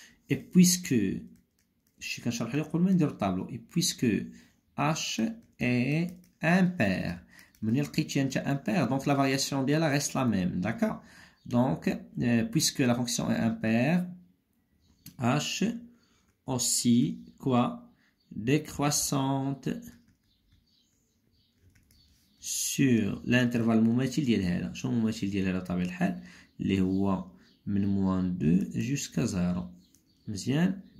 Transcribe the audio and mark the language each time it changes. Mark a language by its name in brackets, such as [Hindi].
[French] et puisque [Arabic] شتي كنشرح لكم قبل ما نديرو الطابلو [French] et puisque h est impair. [Arabic] ملي لقيتي انت [French] impair donc la variation [Arabic] ديالها [French] reste la même. d'accord. Donc, puisque la fonction est impaire, h aussi quoi décroissante sur l'intervalle [Arabic] مماثل ديال هذا. شنو المماثل ديال هذا بطبيعة الحال؟ اللي هو من موان 2 [French] jusqu'à 0. [Arabic] مزيان.